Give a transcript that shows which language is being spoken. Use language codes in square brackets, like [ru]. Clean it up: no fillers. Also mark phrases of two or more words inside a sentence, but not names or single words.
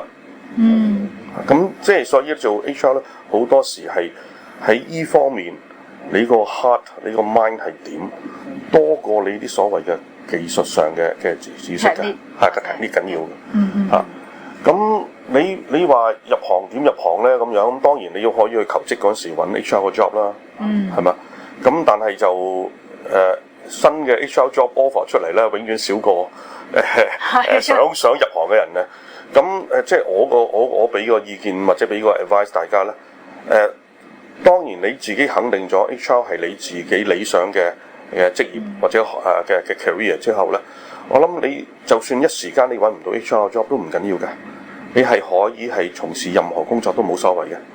[yue] 咁即係所以做 HR 咧，好多時係喺依方面，你個 heart、你個 mind 係點，多過你啲所謂嘅技術上嘅知識嘅，係呢緊要嘅。咁你話入行點入行咧？咁樣咁當然你要可以去求職嗰陣時揾 HR 個 job 啦，係嘛？咁但係就新嘅 [en] HR job offer [yue] 出嚟咧，永遠少過想入行嘅人咧。咁即係我俾個意見或者俾個 advice 大家咧。當然你自己肯定咗 HR 係你自己理想嘅職業或者嘅 career 之後咧，我諗你就算一時間你揾唔到 [en] HR job [yue] 都唔緊要嘅，你係可以係從事任何工作都冇所謂嘅。